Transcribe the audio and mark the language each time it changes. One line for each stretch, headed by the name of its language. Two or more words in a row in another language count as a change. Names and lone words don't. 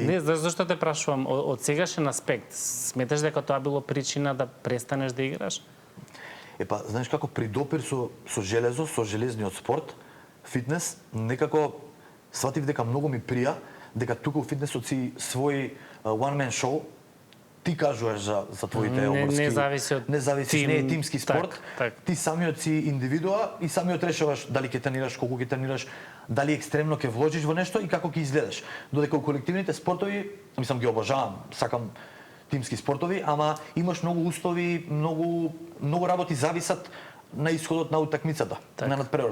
Macedonian: Не, зашто те прашувам, од сегашен аспект, сметаш дека тоа било причина да престанеш да играш? Епа, знаеш како при допир со железо, со железниот спорт, фитнес, некако сватив дека многу ми прија, дека тука у фитнесот си свој
English: one man show,
Macedonian: ти кажуваш за твоите обврски. Не зависи од не е тимски спорт. Так. Ти самиот си индивидуа и самиот решаваш дали ќе тренираш, колку ќе тренираш, дали екстремно ќе вложиш во нешто и како ќе изгледаш. Додека у колективните спортови, мислам ги обожавам, сакам тимски спортови, ама имаш многу услови, многу работи зависат на исходот на утакмицата, на надпреварот.